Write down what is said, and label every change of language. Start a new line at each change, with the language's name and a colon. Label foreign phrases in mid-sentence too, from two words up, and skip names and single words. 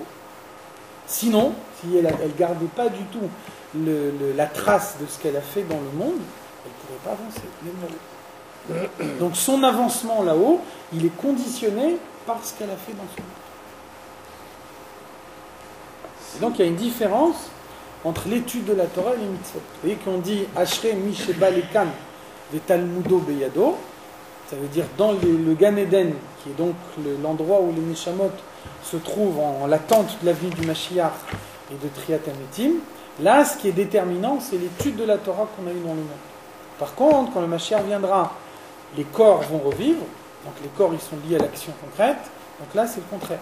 French: Sinon, si elle ne gardait pas du tout la trace de ce qu'elle a fait dans le monde, elle ne pourrait pas avancer, même là-haut. Donc son avancement là-haut, il est conditionné par ce qu'elle a fait dans son monde. Et donc il y a une différence entre l'étude de la Torah et les mitzvot.
Hebrew: Vous voyez qu'on dit אשרי מי שבא לכאן ותלמודו בידו,
French: ça veut dire dans le Gan Eden, qui est donc l'endroit où les Neshamot se trouvent en l'attente de la venue du Mashiach et de
Hebrew: תחיית המתים.
French: Là, ce qui est déterminant, c'est l'étude de la Torah qu'on a eue dans le monde. Par contre, quand le Mashiach viendra, les corps vont revivre, donc les corps ils sont liés à l'action concrète, donc là c'est le contraire.